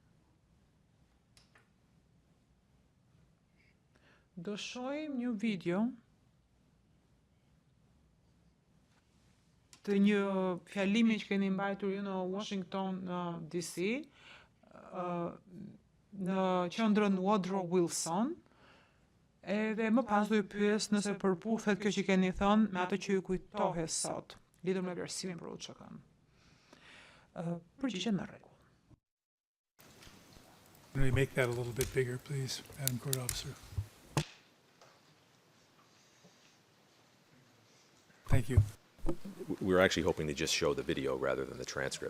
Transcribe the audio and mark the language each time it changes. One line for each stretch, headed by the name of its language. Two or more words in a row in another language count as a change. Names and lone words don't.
Albanian: Do shohim një video të një fjalimi që keni mbajtur ju në Washington DC, në qendrën Woodrow Wilson, edhe më pas do ju pyes nëse përputhet kjo që keni thënë me atë që ju kujtohet sot, lidhur me vlerësimin për UÇK-n. Përgjigje në rregull.
English: Can we make that a little bit bigger, please, Madam Court Officer? Thank you. we were actually hoping to just show the video rather than the transcript.